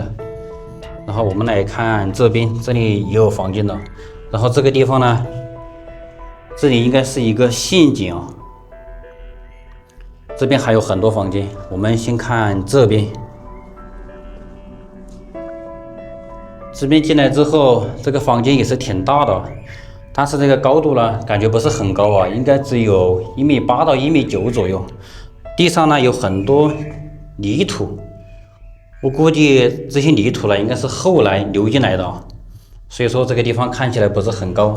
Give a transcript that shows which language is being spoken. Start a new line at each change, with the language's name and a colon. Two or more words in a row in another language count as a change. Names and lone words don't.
Chinese: 然後我們來看這邊，這裡也有房间的。然後這個地方呢，這裡應該是一個陷阱啊。這邊還有很多房间，我們先看這邊。這邊進來之後，這個房间也是挺大的，但是這個高度呢，感覺不是很高啊，應該只有1.8米到1.9米左右。地上呢有很多泥土，我估計這些泥土呢应该是後來流進來的，所以說這個地方看起來不是很高。